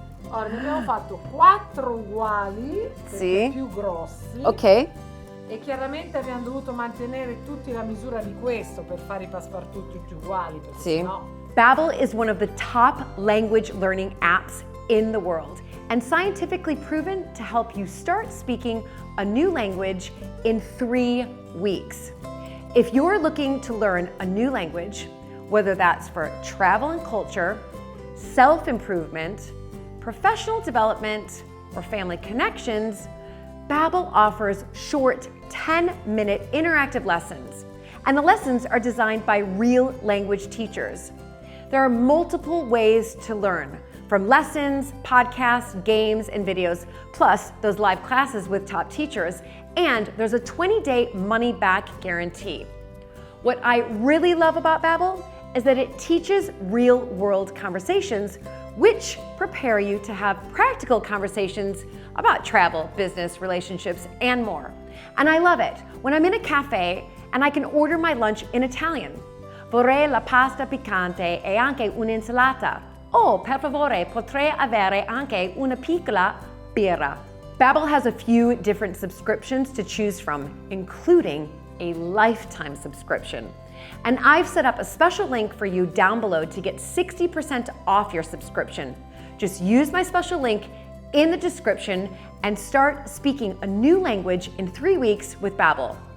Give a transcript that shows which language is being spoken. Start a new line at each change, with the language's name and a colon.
Italian: Ora ne abbiamo fatto 4 uguali, Sì. più grossi. Ok. E chiaramente abbiamo dovuto mantenere tutti la misura di questo per fare i passepartout tutti uguali, perché Sì. sennò...
English: Babbel is one of the top language learning apps in the world, and scientifically proven to help you start speaking a new language in 3 weeks. If you're looking to learn a new language, whether that's for travel and culture, self-improvement, professional development, or family connections, Babbel offers short 10-minute interactive lessons, and the lessons are designed by real language teachers. There are multiple ways to learn, from lessons, podcasts, games, and videos, plus those live classes with top teachers, and there's a 20-day money-back guarantee. What I really love about Babbel is that it teaches real-world conversations, which prepare you to have practical conversations about travel, business, relationships, and more. And I love it when I'm in a cafe and I can order my lunch in Italian.
Italian: Vorrei la pasta piccante e anche un'insalata. Oh, per favore, potrei avere anche una piccola birra.
English: Babbel has a few different subscriptions to choose from, including a lifetime subscription. And I've set up a special link for you down below to get 60% off your subscription. Just use my special link in the description and start speaking a new language in 3 weeks with Babbel.